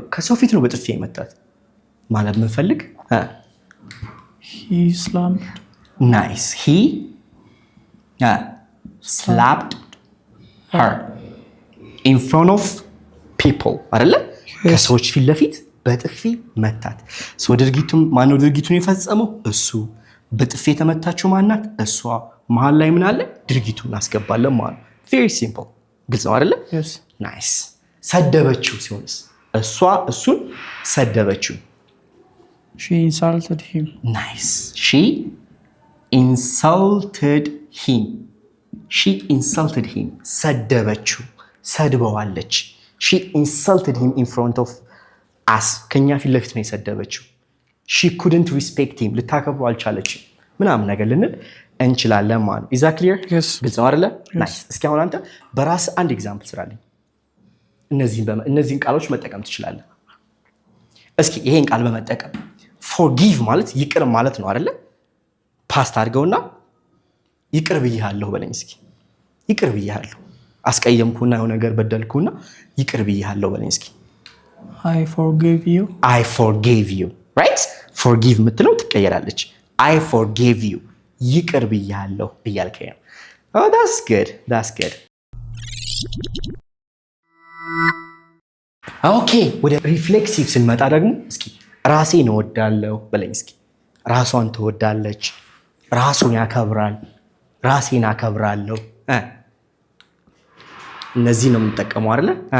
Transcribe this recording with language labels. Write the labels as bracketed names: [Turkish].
[Amharic] ከሰው ፊት ነው በጥፊ መታት ማለት ምን ፈልግ? [English] he slapped. nice. he slapped her in front of people [Amharic] አይደለ? ከሰዎች ፊት ለፊት በጥፊ መታት። ሰው ድርጊቱን ማነው ድርጊቱን የፈጸመው? እሱ። በጥፊ የተመታችው ማናት? እሷ። መሀል ላይ ምን አለ? ድርጊቱን እናስገባለን ማለት ነው። [English] very simple። [Amharic] ግልጽ ነው አይደለ? [English] yes. [Amharic] nice። ሰደበችው ሲሆንስ? እሷ እሱን ሰደበችው። [English] she insulted him. nice. she insulted him. she insulted him [Amharic] ሰደበችው፣ ሰድበዋለች። [English] she insulted him in front of us [Amharic] ከኛ ፊት ለፊት ነው የሰደበችው። [English] she couldn't respect him [Amharic] ልታከብሩ አልቻለችም ምናምን ነገር ልንል እንችላለን ማለት ነው። [English] is that clear? yes. [Amharic] ግልጽ ነው አይደለ? nice። እስኪ አሁን አንተ በራስ አንድ ኤግዛምፕል ስራልኝ። እነዚህን ቃሎች መጠቀም ትችላለህ። እስኪ ይሄን ቃል በመጠቀም forgive ማለት ይቅር ማለት ነው አይደለ? ፓስት አድርገውና ይቅር ብዬሃለሁ በለኝ እስኪ። ይቅር ብዬሃለሁ፣ አስቀየምኩና የሆነ ነገር በደልኩና ይቅር ብዬሃለሁ በለኝ እስኪ። [English] I forgive you. I forgave you. right? forgive [Amharic] የምትለው ትቀየራለች። [English] I forgave you [Amharic] ይቅር ብዬሃለሁ እያልከኝ ነው። [English] oh that's good. that's good. [Amharic] ኦኬ ወደ ሪፍሌክሲቭ ስንመጣ ደግሞ እስኪ ራሴን እወዳለሁ በለኝ እስኪ። ራሷን ትወዳለች፣ ራሱን ያከብራል፣ ራሴን አከብራለሁ። እነዚህ ነው የምንጠቀመው አይደለ?